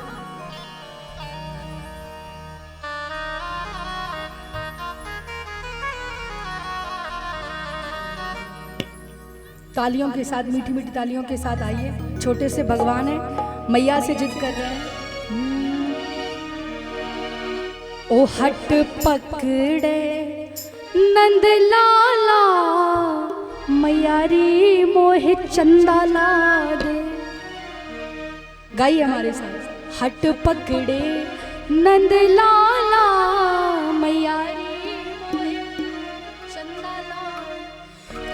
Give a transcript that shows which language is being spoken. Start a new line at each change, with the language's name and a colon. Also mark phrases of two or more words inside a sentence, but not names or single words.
Hindi: तालियों के साथ, मीठी मीठी तालियों के साथ आइए। छोटे से भगवान है, मैया से जिद कर रहे हैं।
Braj: ओ हट पकड़े नंद लाला, मैयारी मोहे चंदा ला दे।
Hindi: गाइए हमारे साथ।
Braj: हट पकड़े नंद लाला, मैयारी मोहे चंदा ला दे।